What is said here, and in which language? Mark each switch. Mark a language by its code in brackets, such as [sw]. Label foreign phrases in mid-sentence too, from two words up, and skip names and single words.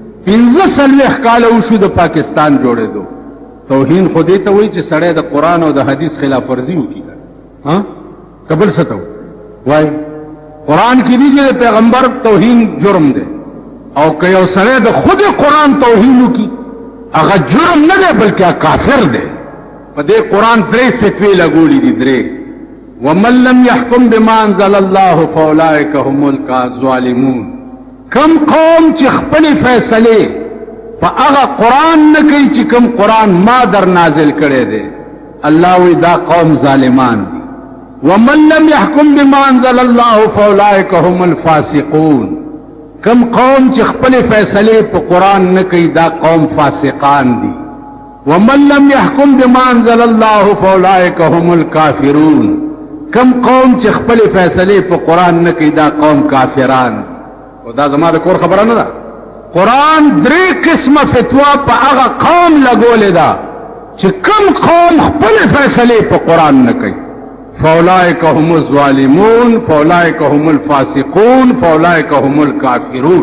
[ps] 15 کاله وشو د پاکستان جوړېدو. توهین خو دې ته وایي چې سړی د قرآن او د حدیث خلاف ورزي وکړي. که بل څه ته وایي قرآن کې دي چې د پیغمبر توهین جرم دی او که یو سړی د خود قرآن توهین وکړي هغه جرم نه دی بلکې کافر دی. په دې قرآن 3 فتوې لګولي دي 3. [ar] ومن لم يحكم بما انزل الله فاولئك هم الظالمون. [ps] کم قوم چې خپل فیصله په هغه قرآن نه کوي چې کم قرآن ما در نازل کړی دی الله وی دا قوم ظالمان دي. [ar] ومن لم يحكم بما انزل الله فاولئك هم الفاسقون. [ps] کم قوم چې خپل فیصله په قرآن نه کوي دا قوم فاسقان دي. [ar] ومن لم يحكم بما انزل الله فاولئك هم الكافرون. [ps] کم قوم چې خپل فیصله په قرآن نه کوي دا قوم کافران. او دا زما د کور خبره نه ده. قرآن 3 قسمه فتوا په هغه قوم لګولې ده چې کم قوم خپل فیصله په قرآن نه کوي. [ar] فاولئک هم الظالمون فاولئک هم الفاسقون فاولئک هم الکافرون.